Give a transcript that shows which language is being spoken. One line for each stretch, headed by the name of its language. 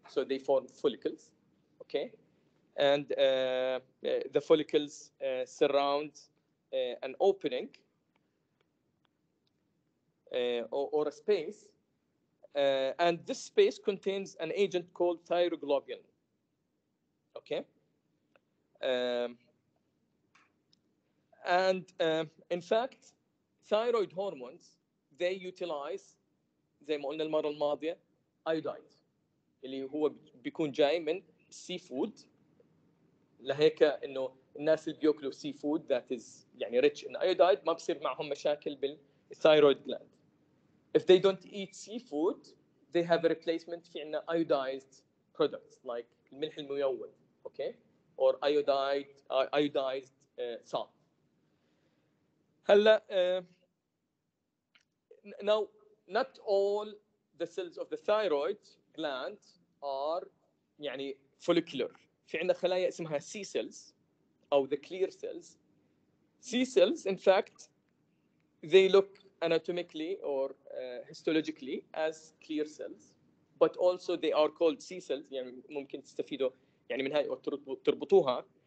English: So they form follicles. Okay. And the follicles surround an opening or a space, and this space contains an agent called thyroglobulin. Okay, and in fact, thyroid hormones, they utilize
Arabic: زي ما قلنا المرة الماضية iodide اللي هو بيكون جاي من سي فود. لهيك انه الناس اللي بياكلوا سي فود
English: that is
Arabic: يعني
English: rich in iodide
Arabic: ما بصير معهم مشاكل بالثايرويد gland.
English: If they don't eat seafood they have a replacement في عندنا iodized products like
Arabic: الملح الميود
English: okay or iodized salt. هلا now not all the cells of the thyroid gland are يعني follicular.
Arabic: في عندنا خلايا اسمها C cells أو
English: the clear cells. C cells in fact they look anatomically or histologically as clear cells but also they are called C cells.
Arabic: يعني ممكن تستفيدوا يعني من هاي أو تربطوها.